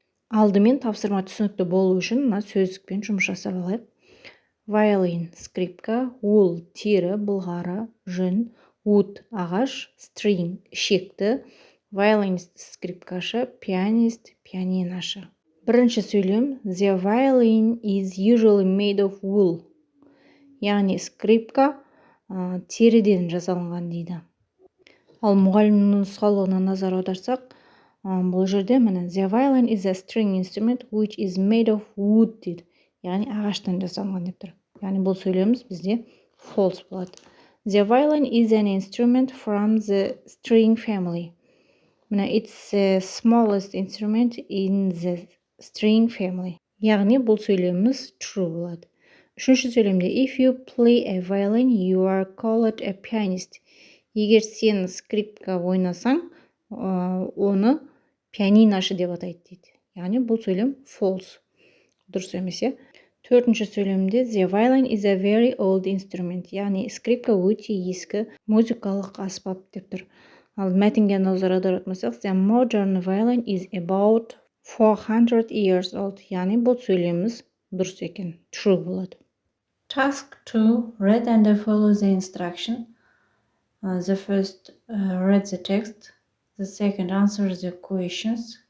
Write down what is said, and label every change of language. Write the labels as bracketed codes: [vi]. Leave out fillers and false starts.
[kk] Алдымен тапсырма түсінікті болу үшін мына сөздікпен жұмыс жасап алайық. Violin скрипка, wool тері, былғары, жүн, wood ағаш, string ішекті, violinist скрипкашы, pianist пианинашы. Бірінші сөйлем [en] The violin is usually made of wool. [kk] Яғни скрипка теріден жасалынған дейді. Ал мұғалімнің нұсқаулығына назар аударсақ, бұл жерде міне [en] The violin is a string instrument which is made of wood [kk] дейді. Яғни ағаштан жасалған деп тұр. Яғни бұл сөйлеміміз бізде false болады. [en] The violin is an instrument from the string family. Міне it's the smallest instrument in the string family. [kk] Яғни бұл сөйлеміміз true болады. Үшінші сөйлемде [en] If you play a violin, you are called a pianist. [kk] Егер сен скрипка ойнасаң, оны пианинашы деп атайды дейді. Яғни бұл сөйлем false. Дұрыс емес, иә? Төртінші сөйлемде [en] The violin is a very old instrument. [kk] Яғни скрипка өте ескі музыкалық аспап деп тұр. Ал мәтінге назар аударатын болсақ, [en] The modern violin is about 400 years old. [kk] Яғни бұл сөйлеміміз дұрыс екен. True болады. [en] Task 2. Read and follow the instruction. The first read the text. The second answer the questions.